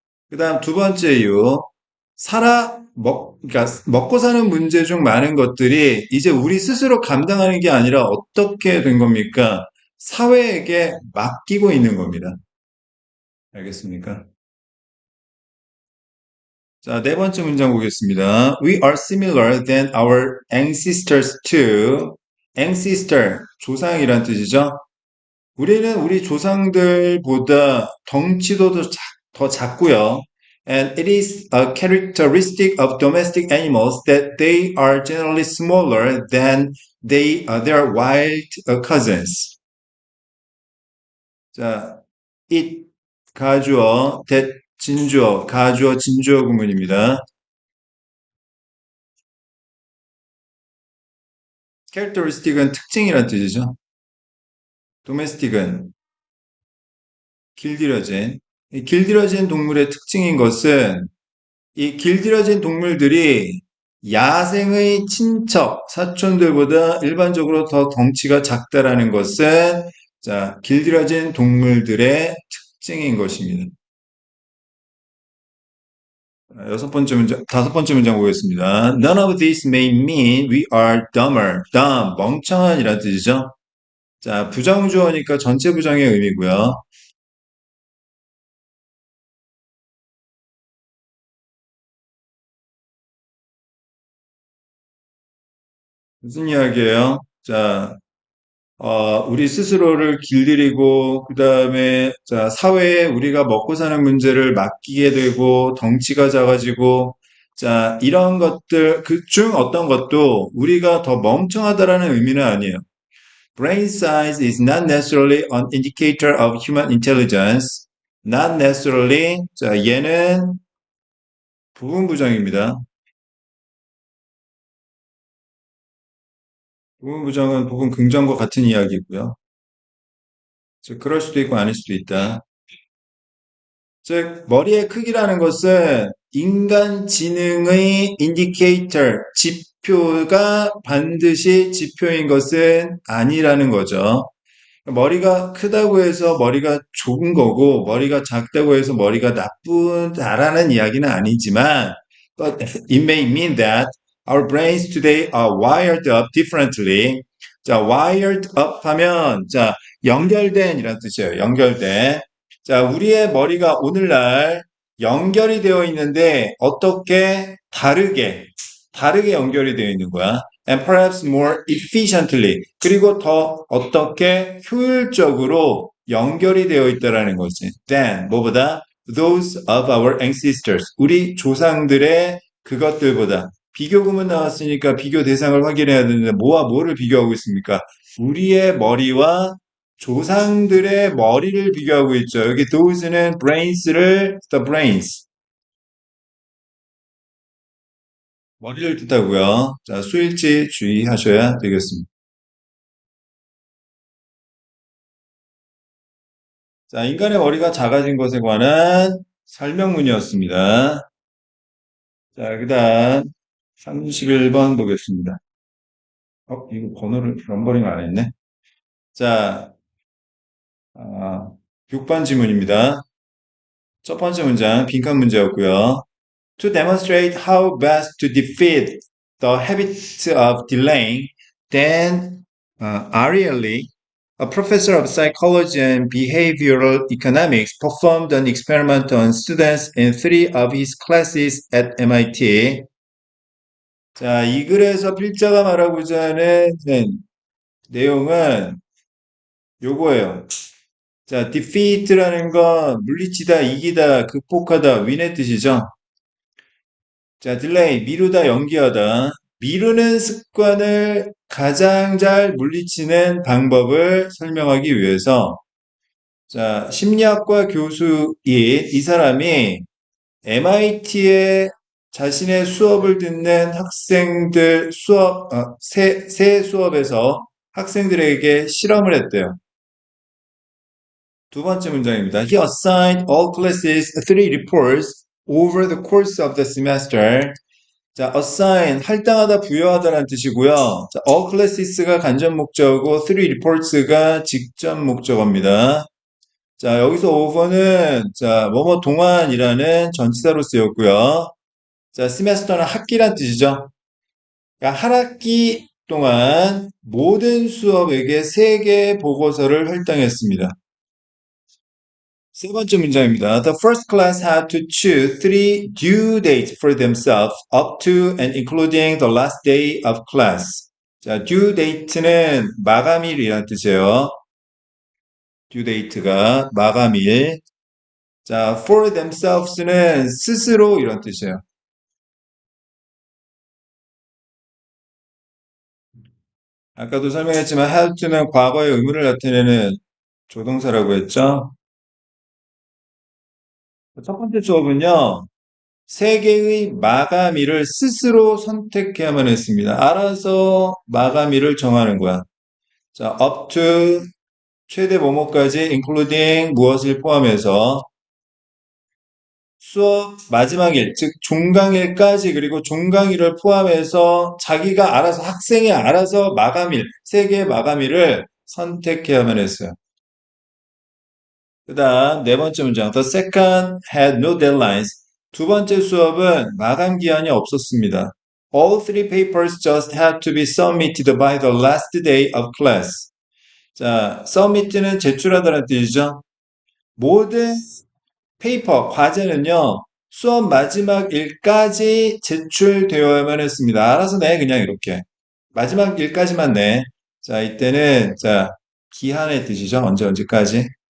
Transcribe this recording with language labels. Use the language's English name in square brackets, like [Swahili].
[Korean] 그 다음 두 번째 이유. 그러니까 먹고 사는 문제 중 많은 것들이 이제 우리 스스로 감당하는 게 아니라 어떻게 된 겁니까? 사회에게 맡기고 있는 겁니다. 알겠습니까? 자, 네 번째 문장 보겠습니다. [English] We are similar than our ancestors to ancestor, [Korean] 조상이란 뜻이죠. 우리는 우리 조상들보다 덩치도 더 작고요. [English] And it is a characteristic of domestic animals that they are generally smaller than their wild cousins. [Korean] 자, it 가주어, that 진주어, 가주어, 진주어 구문입니다. characteristic은 특징이란 뜻이죠. domestic은 길들여진. 이 길들여진 동물의 특징인 것은 이 길들여진 동물들이 야생의 친척, 사촌들보다 일반적으로 더 덩치가 작다라는 것은 자, 길들여진 동물들의 특징인 것입니다. 다섯 번째 문장 보겠습니다. [English] None of this may mean we are dumber. [Korean] dumb, 멍청한이라는 뜻이죠. 자, 부정주어니까 전체 부정의 의미고요. 무슨 이야기예요? 자, 우리 스스로를 길들이고, 그 다음에, 자, 사회에 우리가 먹고 사는 문제를 맡기게 되고, 덩치가 작아지고, 자, 이런 것들, 그 중 어떤 것도 우리가 더 멍청하다라는 의미는 아니에요. [English] Brain size is not necessarily an indicator of human intelligence. Not necessarily. [Korean] 자, 얘는 부분부정입니다. 부분부정은 부분 긍정과 같은 이야기고요. 즉, 그럴 수도 있고 아닐 수도 있다. 즉, 머리의 크기라는 것은 인간 지능의 인디케이터, 지표가 반드시 지표인 것은 아니라는 거죠. 머리가 크다고 해서 머리가 좋은 거고, 머리가 작다고 해서 머리가 나쁘다라는 이야기는 아니지만, [English] but it may mean that our brains today are wired up differently. [Korean] 자, wired up 하면, 자, 연결된 이란 뜻이에요. 연결된. 자, 우리의 머리가 오늘날 연결이 되어 있는데, 어떻게 다르게 연결이 되어 있는 거야. [English] And perhaps more efficiently. [Korean] 그리고 더 어떻게 효율적으로 연결이 되어 있다라는 거지. [English] Than, [Korean] 뭐보다? [English] Those of our ancestors. [Korean] 우리 조상들의 그것들보다. 비교구문 나왔으니까 비교 대상을 확인해야 되는데, 뭐와 뭐를 비교하고 있습니까? 우리의 머리와 조상들의 머리를 비교하고 있죠. 여기 those는 the brains. 머리를 뜻하고요. 자, 수일치 주의하셔야 되겠습니다. 자, 인간의 머리가 작아진 것에 관한 설명문이었습니다. 자, 그 다음 31번 보겠습니다. 이거 번호를 넘버링 안 했네. 자, 6번 지문입니다. 첫 번째 문장, 빈칸 문제였고요. [English] To demonstrate how best to defeat the habit of delaying, then Ariely, a professor of psychology and behavioral economics, performed an experiment on students in three of his classes at MIT. [Korean] 자, 이 글에서 필자가 말하고자 하는 내용은 요거예요. 자, defeat라는 건 물리치다, 이기다, 극복하다, win의 뜻이죠. 자, delay, 미루다, 연기하다. 미루는 습관을 가장 잘 물리치는 방법을 설명하기 위해서, 자, 심리학과 교수인 이 사람이 MIT에 자신의 수업을 듣는 학생들 새 수업에서 학생들에게 실험을 했대요. 두 번째 문장입니다. [English] He assigned all classes three reports over the course of the semester. [Korean] 자, assign, 할당하다, 부여하다라는 뜻이고요. 자, all classes가 간접 목적어고, three reports가 직접 목적어입니다. 자, 여기서 over는, 자, 뭐뭐 동안이라는 전치사로 쓰였고요. 자, semester는 학기란 뜻이죠. 그러니까 한 학기 동안 모든 수업에게 3개의 보고서를 할당했습니다. 세 번째 문장입니다. [English] The first class had to choose three due dates for themselves up to and including the last day of class. [Korean] 자, due date는 마감일이라는 뜻이에요. due date가 마감일. 자, for themselves는 스스로 이런 뜻이에요. 아까도 설명했지만 had to는 과거의 의무를 나타내는 조동사라고 했죠. 첫 번째 수업은요. 3개의 마감일을 스스로 선택해야만 했습니다. 알아서 마감일을 정하는 거야. 자, up to 최대 뭐뭐까지 including 무엇을 포함해서 수업 마지막 일, 즉 종강일까지 그리고 종강일을 포함해서 자기가 알아서 학생이 알아서 마감일, 3개의 마감일을 선택해야만 했어요. 그 다음 네 번째 문장. [English] The second had no deadlines. [Korean] 두 번째 수업은 마감 기한이 없었습니다. [English] All three papers just had to be submitted by the last day of class. [Korean] 자, submit는 제출하다는 뜻이죠. 모든 페이퍼, 과제는요, 수업 마지막 일까지 제출되어야만 했습니다. 알아서 내, 그냥 이렇게. 마지막 일까지만 내. 자, 이때는, 자, 기한의 뜻이죠. 언제까지.